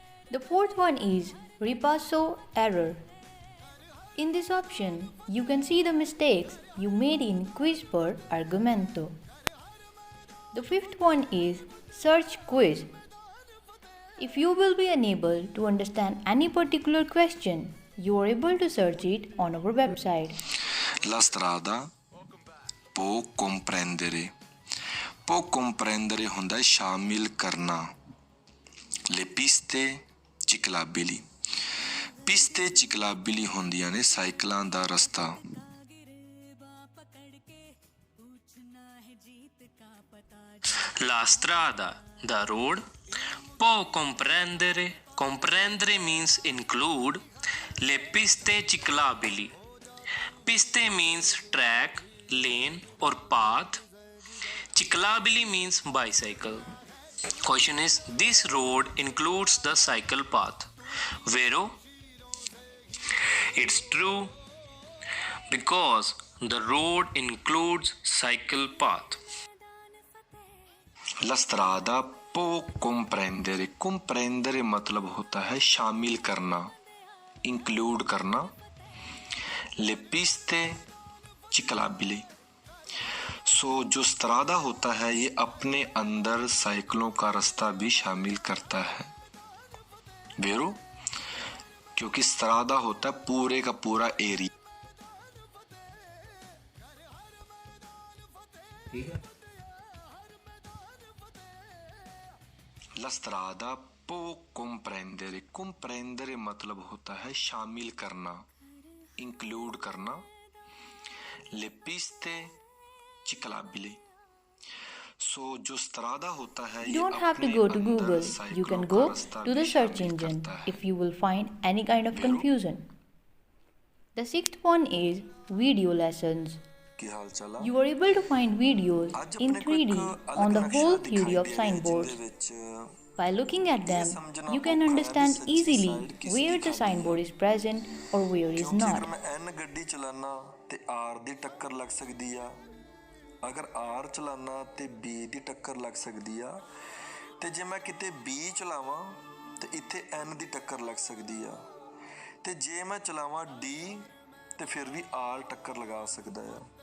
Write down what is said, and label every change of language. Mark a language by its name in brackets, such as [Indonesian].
[English] The fourth one is Ripasso error. In this option, you can see the mistakes you made in quiz [Italian] per argumento. [English] The fifth one is search quiz. If you will be unable to understand any particular question, you are able to search it on our website. [Italian] La strada può comprendere. Può comprendere [Punjabi] ਹੁੰਦਾ है शामिल करना. [Italian] Le piste ciclabili. Piste ciclabili [Punjabi] ਹੁੰਦੀਆਂ ਨੇ ਸਾਈਕਲਾਂ ਦਾ ਰਸਤਾ. [Italian] La strada, [English] the road. [Italian] Può comprendere. [English] Comprendere means include. [Italian] Le piste ciclabili. [English] Piste means track, lane or path. Ciclabili means bicycle. Question is, this road includes the cycle path. Vero? It's true because the road includes cycle path. [Italian] La strada può comprendere. [Hindi] Comprendere मतलब होता है शामिल करना, include करना. [Italian] Le piste ciclabili. [Hindi] सो जो स्त्रादा होता है ये अपने अंदर साइकिलों का रास्ता भी शामिल करता है. वेरो? क्योंकि स्त्रादा होता है पूरे का पूरा area. [Italian] La strada può comprendere. [Hindi] comprendere मतलब होता है शामिल करना, इंक्लूड करना. [Italian] Le piste ciclabili. [Hindi] सो जो स्त्रादा होता है [English] You don't have to go to Google. You can go to the search engine if you will find any kind of confusion. The sixth one is video lessons. You are able to find videos in 3D on the whole theory of signboards. By looking at them, you can understand easily where the signboard is present or where is not. [Punjabi] ਗੱਡੀ ਚਲਾਨਾ ਤੇ R ਦੀ ਟੱਕਰ ਲੱਗ ਸਕਦੀ ਆ. ਅਗਰ R ਚਲਾਨਾ ਤੇ B ਦੀ ਟੱਕਰ ਲੱਗ ਸਕਦੀ ਆ ਤੇ ਜੇ ਮੈਂ ਕਿਤੇ ਬੀ ਚਲਾਵਾਂ ਤੇ ਇੱਥੇ ਐਨ ਦੀ ਟੱਕਰ ਲੱਗ ਸਕਦੀ ਆ ਤੇ ਜੇ ਮੈਂ ਚਲਾਵਾਂ ਡੀ ਤੇ ਫਿਰ ਵੀ ਆਰ ਟੱਕਰ ਲਗਾ ਸਕਦਾ ਆ.